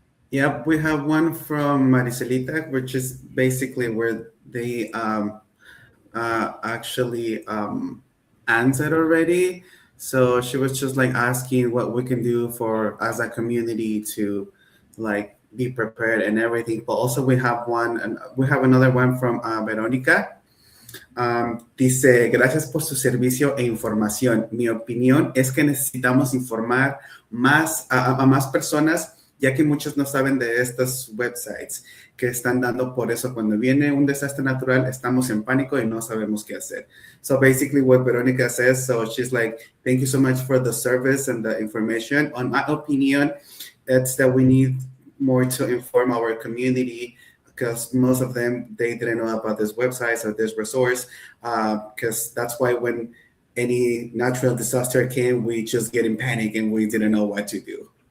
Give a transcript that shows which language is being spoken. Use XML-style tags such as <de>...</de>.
<en>Yep, we have one from Maricelita, which is basically where they actually answered already. So she was just like asking what we can do for as a community to like be prepared and everything. But also we have another one from Veronica.</en> <es>Dice, gracias por su servicio e información. Mi opinión es que necesitamos informar más a más personas, ya que muchos no saben de estos websites que están dando. Por eso, cuando viene un desastre natural, estamos en pánico y no sabemos qué hacer.</es> <en>So basically what Veronica says, so she's like, thank you so much for the service and the information. On my opinion, it's that we need more to inform our community, because most of them, they didn't know about this website or this resource, because that's why when any natural disaster came, we just get in panic and we didn't know what to do.</en>